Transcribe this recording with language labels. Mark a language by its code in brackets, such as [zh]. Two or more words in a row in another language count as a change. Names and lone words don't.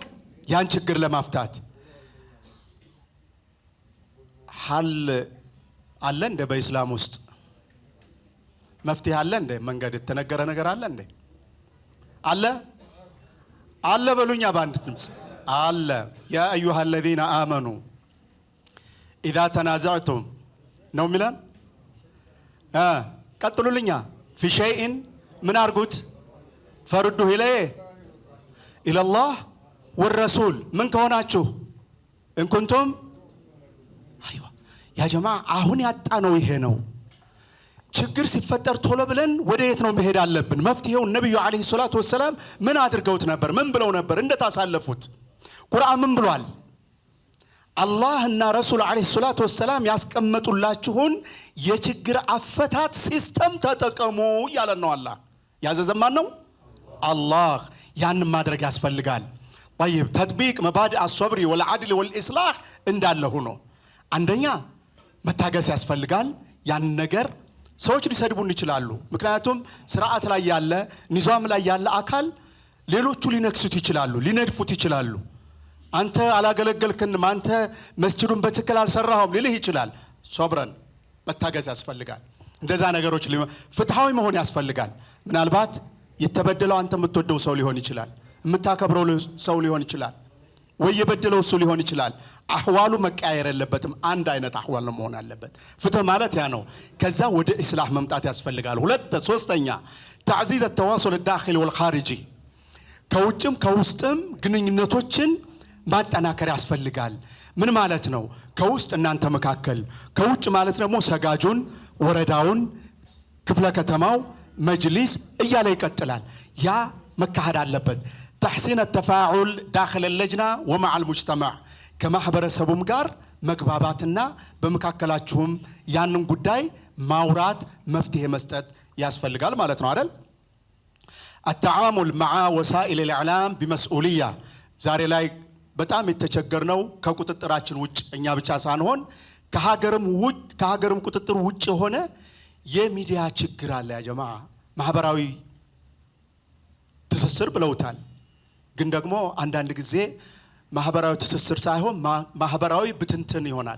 [am] ያን ችግር ለማፍታት። ሐል አለ እንደ በእስላም ውስጥ መፍትሄ አለ እንደ መንገድ የተነገረ ነገር አለ እንደ አለ አለ በሉኛ በአንድ ድምፅ አለ። [ar] يا أيها الذين آمنوا إذا تنازعتم [am] ነው ሚላን ቀጥሉልኛ [ar] في شيء [am] ምን አርጉት? [ar] فردوه إلى الله والرسول [am] ምን ከሆናችሁ [ar] إن كنتم [am] አይዋ [ar] يا جماعة [am] አሁን ያጣነው ይሄ ነው። ችግር ሲፈጠር ቶሎ ብለን ወደ የት ነው መሄድ አለብን? መፍትሄው ነብዩ [ar] عليه الصلاة والسلام [am] ምን አድርገውት ነበር? ምን ብለው ነበር? እንደታሳለፉት ቁርአን ምን ብሏል? አላህ እና ረሱል [ar] عليه الصلاة والسلام [am] ያስቀመጡላችሁን የችግር አፈታት ሲስተም ተጠቀሙ ያለን ነው። አላህ ያዘዘን ማን ነው? አላህ። ያን ማድረግ ያስፈልጋል። [ar] طيب تطبيق مبادئ الصبر والعدل والإصلاح [am] እንዳለ ሆኖ አንደኛ መታገስ ያስፈልጋል። ያን ነገር ሰዎች ሊሰድቡን ይችላሉ። ምክንያቱም ስርዓት ላይ ያለ ኒዛም ላይ ያለ አካል ሌሎቹ ሊነክሱት ይችላሉ፣ ሊነድፉት ይችላሉ። አንተ አላገለገልክንም፣ አንተ መስጂዱን በትክክል አልሰራህም ሊልህ ይችላል። ሶብረን መታገስ ያስፈልጋል። እንደዛ ነገሮች ፍትሃዊ መሆን ያስፈልጋል። ምናልባት የተበደለው አንተ የምትወደው ሰው ሊሆን ይችላል፣ የምታከብረው ሰው ሊሆን ይችላል፣ ወይ የበደለው እሱ ሊሆን ይችላል። አህዋሉ መቀያየር የለበትም። አንድ አይነት አህዋል ነው መሆን አለበት። ፍትህ ማለት ያ ነው። ከዛ ወደ ኢስላህ መምጣት ያስፈልጋል። ሶስተኛ [ar] تعزيز التواصل الداخلي والخارجي [am] ከውጭም ከውስጥም ግንኙነቶችን ማጠናከር ያስፈልጋል። ምን ማለት ነው? ከውስጥ እናንተ መካከል፣ ከውጭ ማለት ደግሞ ሰጋጁን፣ ወረዳውን፣ ክፍለ ከተማው፣ መጅሊስ እያለ ይቀጥላል። ያ መካሄድ አለበት። [ar] تحسين التفاعل داخل اللجنة ومع المجتمع [am] ከማህበረሰቡም ጋር መግባባትና በመካከላችሁም ያንን ጉዳይ ማውራት መፍትሄ መስጠት ያስፈልጋል ማለት ነው አይደል? [ar] التعامل مع وسائل الإعلام بمسؤولية [am] ዛሬ ላይ በጣም የተቸገርነው ከቁጥጥራችን ውጭ እኛ ብቻ ሳንሆን ከሀገርም ቁጥጥር ውጭ ሆነ የሚዲያ ችግር አለ። [ar] يا جماعة [am] ማህበራዊ ትስስር ብለውታል። ግን ደግሞ አንዳንድ ጊዜ ማህበራዊ ትስስር ሳይሆን ማህበራዊ ብትንትን ይሆናል፣